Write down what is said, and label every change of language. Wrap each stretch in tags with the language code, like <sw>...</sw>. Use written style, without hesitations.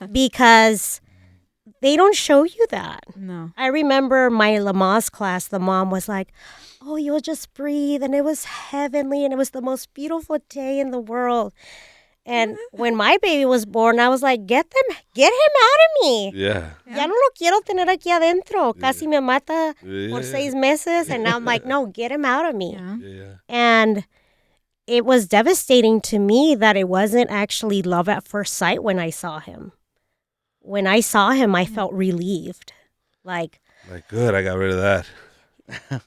<en>because they don't show you that. No. I remember my Lamaze class, the mom was like, oh, you'll just breathe. And it was heavenly. And it was the most beautiful day in the world. And when my baby was born, I was like, get him out of me. Yeah.</en> <es>Ya no lo quiero tener aquí adentro. Casi me mata por Yeah. 6 meses.</es> <en>And now I'm like, no, get him out of me. Yeah. Yeah. And it was devastating to me that it wasn't actually love at first sight when I saw him. When I saw him, I felt relieved. Like, Good, I got rid of that.</en>